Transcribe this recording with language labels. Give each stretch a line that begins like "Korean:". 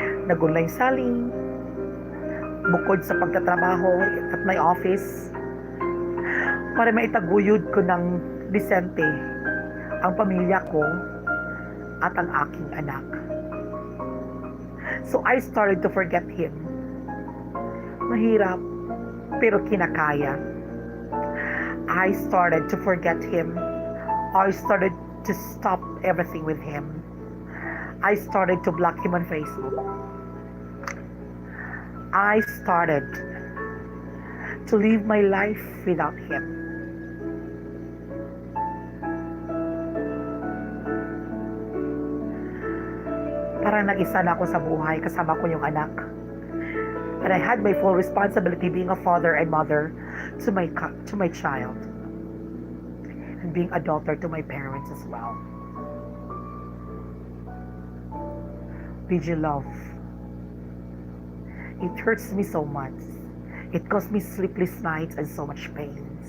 Filipino: Nag-online selling, bukod sa pagtatrabaho
English: at my office,
Filipino: para maitaguyod ko ng disente ang pamilya ko at ang aking anak.
English: So I started to forget him.
Filipino: Mahirap, pero kinakaya.
English: I started to forget him. I started to stop everything with him. I started to block him on Facebook. I started to live my life without him.
Filipino: Parang nag-isa na ako sa buhay, kasama ko yung anak.
English: And I had my full responsibility being a father and mother to my child. And being a daughter to my parents as well. DJ Love. It hurts me so much. It caused me sleepless nights and so much pain.